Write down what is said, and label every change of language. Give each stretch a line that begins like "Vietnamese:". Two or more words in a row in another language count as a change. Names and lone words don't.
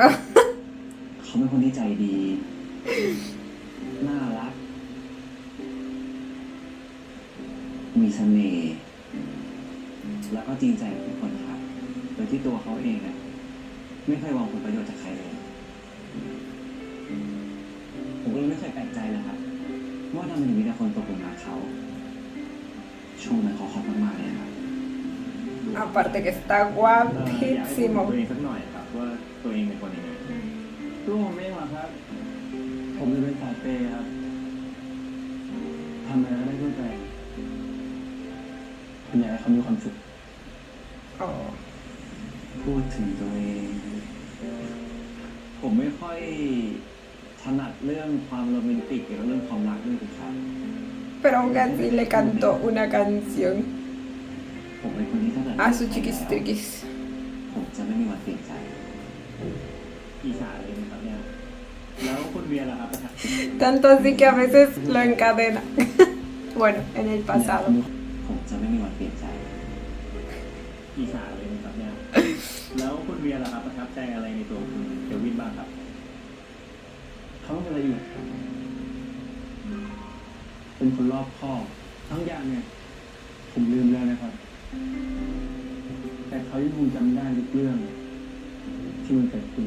Thai: เขาเป็นคนที่ใจดี น่ารัก มีเสน่ห์แล้วก็จริงใจกับทุกคนครับโดยที่ตัวเขาเองไม่เคยหวังผลประโยชน์จากใครเลย ผมก็เลยไม่เคยแปลกใจนะครับว่าทำไมถึงมีแต่คนตกหลุมรักเขาช่วงนั้นเขาฮอตมากๆเลยครับ
Spanish: Aparte que está
Thai: อยากให้พูด
Spanish: guapísimo.
Thai: ตัวเองสักหน่อยครับว่าตัวเองเป็นคนยังไง ตัวผมเองเหรอครับ ผมจะเป็นสายเปย์ครับทำอะไรก็ได้เพื่อแฟนผมอยากให้เขามีความสุข Oh. พูดถึงตัวเอง ผมไม่ค่อยถนัดเรื่องความโรแมนติกหรือเรื่องความรักด้วยครับ
Spanish: Pero aún así le cantó una canción
Thai: ผมเป็นคนที่ถ้าเกิด
Spanish: a su chiquis triquis.
Thai: ผมจะไม่มีวันเปลี่ยนใจ อีสานเลยนะครับเนี่ย แล้วคุณเวียล่ะครับประทับ
Spanish: Tanto así que a veces lo encadena. Bueno, en el pasado.
Thai: ผมจะไม่มีวันเปลี่ยนใจ อีสานเลยนะครับเนี่ย แล้วคุณเวียล่ะครับประทับใจอะไรในตัวคุณเควินบ้างครับ เขาเป็นละเอียดเป็นคนรอบคอบทั้งอย่างเนี่ย ผมลืมแล้วนะครับ แต่เขายังคงจำได้ทุกเรื่องที่มันเกิดขึ้น